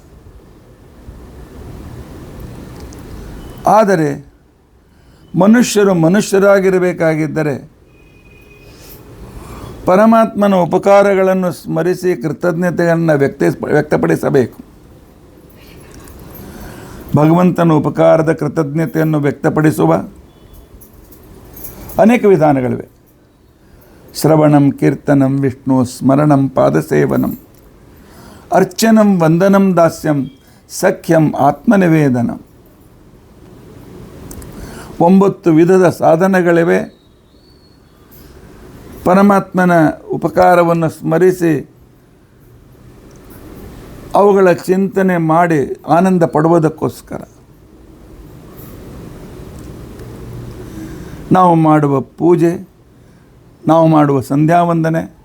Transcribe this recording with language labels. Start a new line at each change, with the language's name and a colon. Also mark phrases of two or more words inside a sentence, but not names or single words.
Kannada: ಆದರೆ ಮನುಷ್ಯರಾಗಿರಬೇಕಾಗಿದ್ದರೆ ಪರಮಾತ್ಮನ ಉಪಕಾರಗಳನ್ನು ಸ್ಮರಿಸಿ ಕೃತಜ್ಞತೆಯನ್ನು ವ್ಯಕ್ತಪಡಿಸಬೇಕು. ಭಗವಂತನ ಉಪಕಾರದ ಕೃತಜ್ಞತೆಯನ್ನು ವ್ಯಕ್ತಪಡಿಸುವ ಅನೇಕ ವಿಧಾನಗಳಿವೆ. ಶ್ರವಣಂ, ಕೀರ್ತನಂ, ವಿಷ್ಣು ಸ್ಮರಣಂ, ಪಾದಸೇವನಂ, ಅರ್ಚನಂ, ವಂದನಂ, ದಾಸ್ಯಂ, ಸಖ್ಯಂ, ಆತ್ಮನಿವೇದನಂ. 9 ವಿಧದ ಸಾಧನಗಳಿವೆ. ಪರಮಾತ್ಮನ ಉಪಕಾರವನ್ನು ಸ್ಮರಿಸಿ ಅವುಗಳ ಚಿಂತನೆ ಮಾಡಿ ಆನಂದ ಪಡುವುದಕ್ಕೋಸ್ಕರ ನಾವು ಮಾಡುವ ಪೂಜೆ, ನಾವು ಮಾಡುವ ಸಂಧ್ಯಾವಂದನೆ,